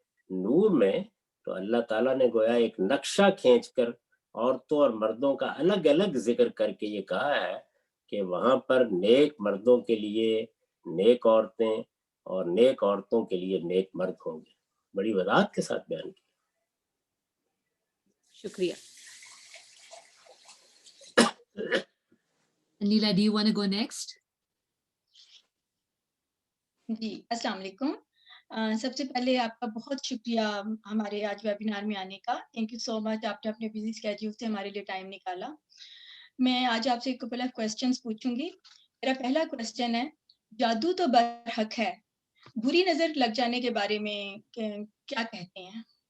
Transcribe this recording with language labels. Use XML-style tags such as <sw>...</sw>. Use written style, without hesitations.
<ur>نور میں تو اللہ تعالیٰ نے گویا ایک نقشہ کھینچ کر عورتوں اور مردوں کا الگ الگ ذکر کر کے یہ کہا ہے کہ وہاں پر نیک مردوں کے لیے نیک عورتیں اور نیک عورتوں کے لیے نیک مرد ہوں گے۔ بڑی وضاحت کے ساتھ بیان کیا۔ شکریہ۔</ur> <en>Neela, do you want to go next?</en> <ur>جی السلام علیکم۔ سب سے پہلے آپ کا بہت شکریہ ہمارے آج ویبینار میں آنے کا۔</ur> <en>thank you so much,</en> <ur>آپ نے اپنے بزی اسکیڈول سے ہمارے لیے ٹائم نکالا۔ میں آج آپ سے ایک</ur> <en>couple of questions</en> <ur>پوچھوں گی۔ میرا پہلا کوسچن ہے، جادو تو برحق ہے، بری نظر لگ جانے کے بارے میں کیا کہتے ہیں؟</ur>